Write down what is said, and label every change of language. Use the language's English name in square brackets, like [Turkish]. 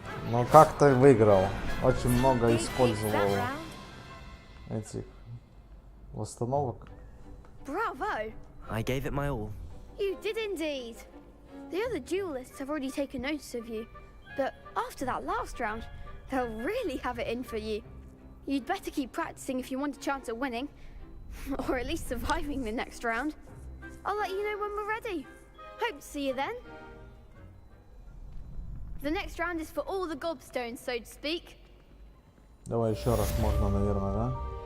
[Russian] Но как ты выиграл? Очень много использовал этих восстановок. [English] Bravo! I gave it my all. You did indeed. The other duelists have already taken notice of you, but after that last round, they'll really have it in for you. You'd better keep practicing if you want a chance at winning, or at least surviving the next round. I'll let you know when we're ready. Hope to see you then. The next round is for all the gobstones, so to speak. [Russian] Давай еще раз можно, наверное, да?